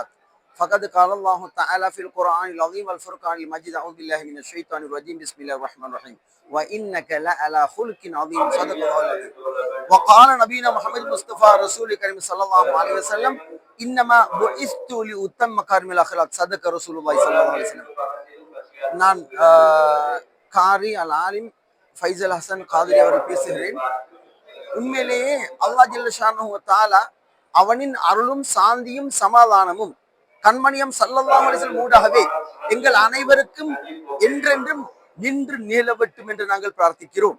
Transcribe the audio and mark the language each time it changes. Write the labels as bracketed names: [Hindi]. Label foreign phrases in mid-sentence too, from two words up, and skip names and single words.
[Arabic] فقد قال الله تعالى في القرآن العظيم والفرقان المجيد. أعوذ بالله من الشيطان الرجيم. بسم الله الرحمن الرحيم. وإنك لعلى خلق عظيم. صدق الله العظيم. وقال نبينا محمد مصطفى رسول الكريم صلى الله عليه وسلم إنما بعثت لأتم مكارم الأخلاق. صدق رسول الله صلى الله عليه وسلم. [Tamil] நான் காரி அல் ஆலிம் ஃபைசல் ஹசன் காதிரி அவர்கள் பேசுகிறேன். உண்மையிலேயே [Arabic] الله جل شأنه وتعالى [Tamil] அவனின் அருளும் சாந்தியும் சமாதானமும் கண்மணியம் [Arabic] صلى الله عليه وسلم [Tamil] ஊடாகவே எங்கள் அனைவருக்கும் என்றென்றும் நின்று நிலவட்டும் என்று நாங்கள் பிரார்த்திக்கிறோம்.